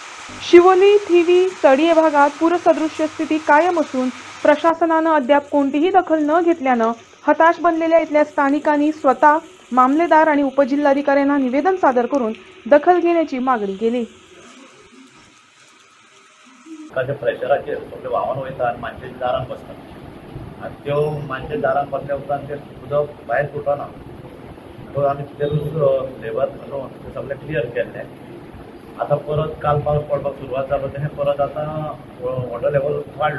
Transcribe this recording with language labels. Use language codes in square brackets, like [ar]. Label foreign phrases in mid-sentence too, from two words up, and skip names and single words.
[mr] शिवोली, थिवी, तडीये भागात पूरसदृश्य स्थिती कायम असून प्रशासनानं अद्याप कोणतीही दखल न घेतल्यानं हताश बनलेल्या इथल्या स्थानिकांनी स्वतः मामलेदार आणि उपजिल्हाधिकाऱ्यांना निवेदन सादर करून दखल घेण्याची मागणी केली. [kok] प्रेशराचेर सगळे व्हांवन वयता आनी मानशेच्या दारान बसता आनी त्यो मानशेच्या दारान बसल्या उपरांत ते उदक भायर सुटना. सो आमी ते लेबर घालून ते सगळें क्लियर केल्लें. आतां परत काल पावस पडपाक सुरवात जालो तें परत आतां [en] water level [kok] वाडलो.